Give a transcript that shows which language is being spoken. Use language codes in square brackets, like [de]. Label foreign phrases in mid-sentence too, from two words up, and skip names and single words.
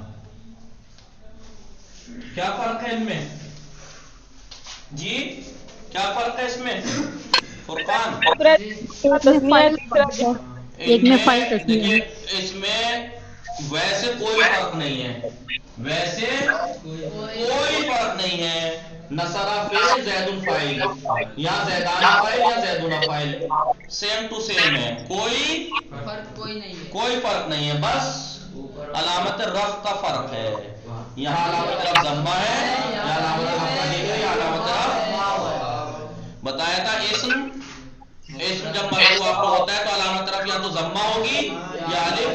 [ur] کیا فرق ہے ان میں جی؟ کیا فرق ہے اس میں فرقان؟ ایک میں فائل تسنیہ ہے، اس میں ویسے کوئی فرق نہیں ہے، ویسے کوئی فرق نہیں ہے۔ [ar] نصرہ فعل زیدن فاعل، یا زیدان فاعل یا زیدون فاعل، [en] same to same [ur] ہے، کوئی فرق نہیں ہے، بس علامت رفع کا فرق ہے۔ یہاں علامت رفع ضمہ ہے، یا علامت رفع الف ہے، یا علامت رفع بتایا تھا۔ اسم جب مرفوع آپ کو ہوتا ہے تو علامت رفع یا تو ضمہ ہوگی یا الف۔